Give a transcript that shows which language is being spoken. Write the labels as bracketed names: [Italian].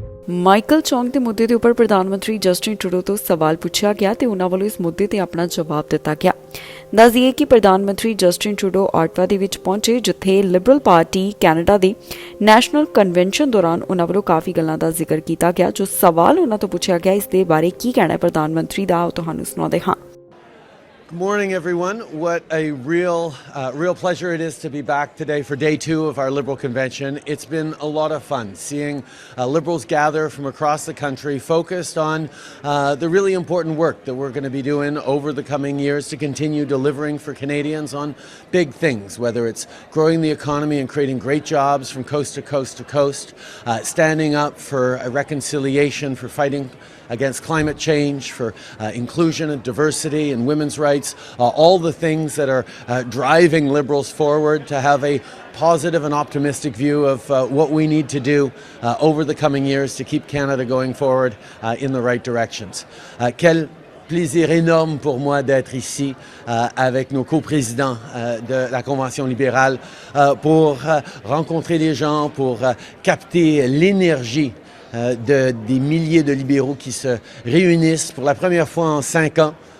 [Punjabi] Michael ਚੌਂਗ ਦੇ ਮੁੱਦੇ ਦੇ ਉੱਪਰ ਪ੍ਰਧਾਨ ਮੰਤਰੀ ਜਸਟਿਨ ਟਰੂਡੋ ਤੋਂ ਸਵਾਲ ਪੁੱਛਿਆ ਗਿਆ ਤੇ ਉਹਨਾਂ ਵੱਲੋਂ ਇਸ ਮੁੱਦੇ ਤੇ ਆਪਣਾ ਜਵਾਬ ਦਿੱਤਾ ਗਿਆ। ਦੱਸ ਦਈਏ ਕਿ ਪ੍ਰਧਾਨ ਮੰਤਰੀ ਜਸਟਿਨ ਟਰੂਡੋ ਔਟਵਾ ਦੇ ਵਿੱਚ ਪਹੁੰਚੇ, ਜਿੱਥੇ ਲਿਬਰਲ ਪਾਰਟੀ ਕੈਨੇਡਾ ਦੇ ਨੈਸ਼ਨਲ ਕਨਵੈਨਸ਼ਨ ਦੌਰਾਨ ਉਹਨਾਂ ਵੱਲੋਂ ਕਾਫੀ ਗੱਲਾਂ ਦਾ ਜ਼ਿਕਰ ਕੀਤਾ ਗਿਆ। ਜੋ ਸਵਾਲ ਉਹਨਾਂ ਤੋਂ ਪੁੱਛਿਆ ਗਿਆ, ਇਸ ਦੇ ਬਾਰੇ ਕੀ ਕਹਿਣਾ ਹੈ ਪ੍ਰਧਾਨ ਮੰਤਰੀ ਦਾ, ਉਹ ਤੁਹਾਨੂੰ ਸੁਣਾਉਂਦੇ ਹਾਂ। [English] Good morning, everyone. What a real pleasure it is to be back today for day 2 of our Liberal Convention. It's been a lot of fun seeing Liberals gather from across the country focused on the really important work that we're going to be doing over the coming years to continue delivering for Canadians on big things, whether it's growing the economy and creating great jobs from coast to coast to coast, standing up for a reconciliation, for fighting against climate change, for inclusion and diversity and women's rights, all the things that are driving Liberals forward to have a positive and optimistic view of what we need to do over the coming years to keep Canada going forward in the right directions. [French] Quel plaisir énorme pour moi d'être ici avec nos coprésidents de la Convention libérale pour rencontrer les gens, pour capter l'énergie des milliers de libéraux qui se réunissent pour la première fois en 5 ans